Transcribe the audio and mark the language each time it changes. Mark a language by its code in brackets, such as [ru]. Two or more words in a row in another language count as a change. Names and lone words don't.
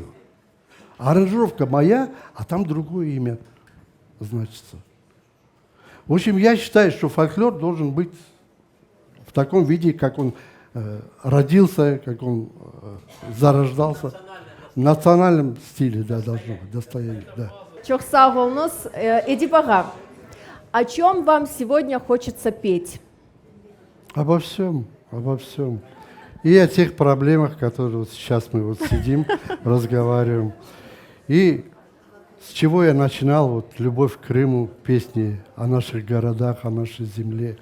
[ru] Аранжировка моя, а там другое имя значится. В общем, я считаю, что фольклор должен быть в таком виде, как он родился, как он зарождался. В национальном стиле, да, должно быть, достояние, да. [crh] Çok sağ olunuz. [ru] Эдип ага, о чем вам сегодня хочется петь? Обо всем, обо всем. И о тех проблемах, которые вот сейчас мы вот сидим, разговариваем. И с чего я начинал, вот «Любовь к Крыму», песни о наших городах, о нашей земле.